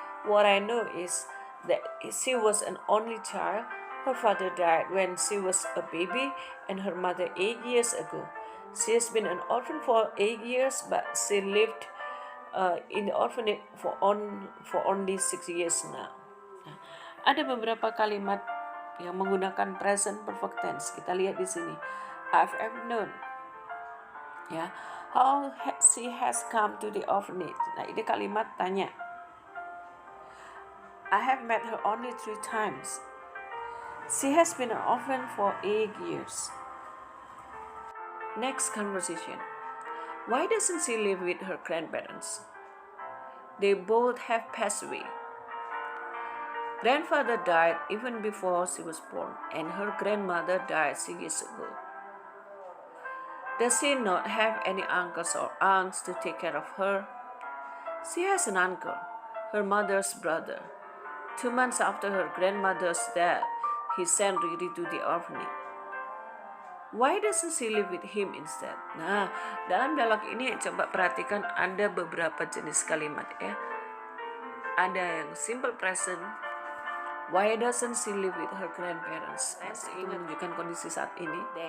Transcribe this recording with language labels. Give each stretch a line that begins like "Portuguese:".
English: What I know is that she was an only child. Her father died when she was a baby and her mother 8 years ago. She has been an orphan for 8 years, but she lived in the orphanage for only 6 years now.
Indonesian: Nah, ada beberapa kalimat yang menggunakan present perfect tense. Kita lihat di sini.
English: I've ever known. Ya, how she has come to the orphanage.
Indonesian: Nah, ini kalimat tanya.
English: I have met her only 3 times. She has been an orphan for 8 years. Next conversation. Why doesn't she live with her grandparents? They both have passed away. Grandfather died even before she was born, and her grandmother died 6 years ago. Does she not have any uncles or aunts to take care of her? She has an uncle, her mother's brother. 2 months after her grandmother's death, he sent Riri to the orphanage. Why doesn't she live with him instead?
Indonesian: Nah, dalam dialog ini coba perhatikan ada beberapa jenis kalimat ya. Ada yang simple present.
English: Why doesn't she live with her grandparents?
Indonesian: Ini menunjukkan kondisi saat ini.